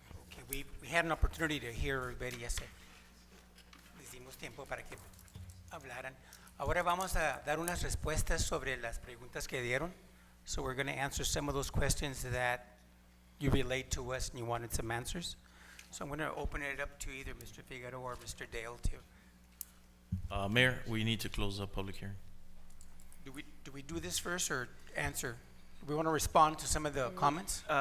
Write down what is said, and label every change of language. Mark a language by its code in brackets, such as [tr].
[en] Okay, we had an opportunity to hear everybody yesterday. [es] Les dimos tiempo para que hablaran. Ahora vamos a dar unas respuestas sobre las preguntas que dieron. [en] So we're going to answer some of those questions that you relayed to us and you wanted some answers. So I'm going to open it up to either Mr. Figueroa or Mr. Dale too. Mayor, we need to close the public hearing. Do we do this first or answer? Do we want to respond to some of the comments?